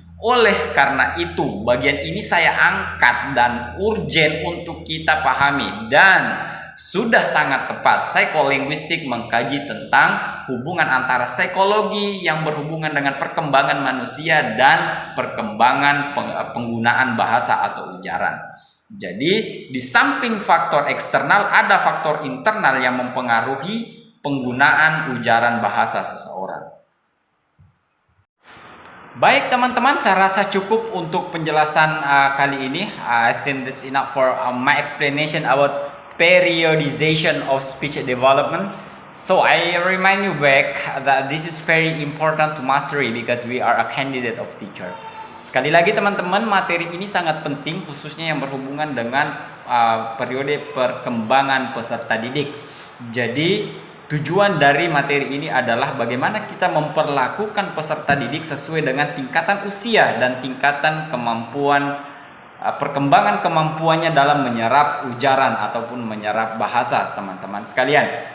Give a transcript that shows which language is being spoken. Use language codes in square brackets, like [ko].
[id] Oleh karena itu, bagian ini saya angkat dan urgent untuk kita pahami, dan sudah sangat tepat psikolinguistik mengkaji tentang hubungan antara psikologi yang berhubungan dengan perkembangan manusia dan perkembangan penggunaan bahasa atau ujaran. Jadi di samping faktor eksternal ada faktor internal yang mempengaruhi penggunaan ujaran bahasa seseorang. Baik teman-teman, saya rasa cukup untuk penjelasan kali ini. [en] I think that's enough for my explanation about periodization of speech development. So I remind you back that this is very important to mastery because we are a candidate of teacher. [id] Sekali lagi teman-teman, materi ini sangat penting khususnya yang berhubungan dengan periode perkembangan peserta didik. Jadi tujuan dari materi ini adalah bagaimana kita memperlakukan peserta didik sesuai dengan tingkatan usia dan tingkatan kemampuan perkembangan kemampuannya dalam menyerap ujaran ataupun menyerap bahasa teman-teman sekalian.